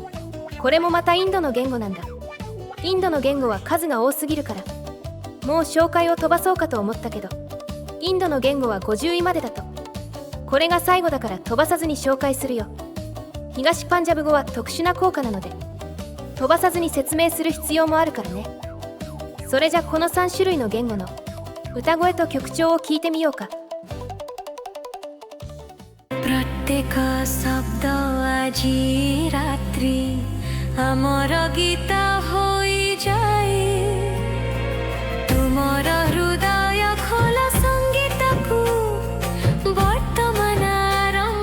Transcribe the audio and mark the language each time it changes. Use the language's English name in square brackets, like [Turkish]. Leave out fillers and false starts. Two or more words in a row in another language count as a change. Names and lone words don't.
[Japanese] これもまたインドの言語なんだ。インドの言語は数が多すぎるからもう紹介を飛ばそうかと思ったけどインドの言語は50位までだと。これが最後だから飛ばさずに紹介するよ。東パンジャブ語は特殊な効果なので飛ばさずに説明する必要もあるからね。それじゃこの3種類の言語の歌声と曲調を聞いてみようか。 [Odia] ପ୍ରତ୍ୟେକ ଶବ୍ଦ ଆଜି ରାତ୍ରି ଆମର ଗୀତ ହୋଇଯାଏ ତୁମର ହୃଦୟ ଖୋଲ ସଙ୍ଗୀତକୁ ବର୍ତ୍ତମାନ ଆରମ୍ଭ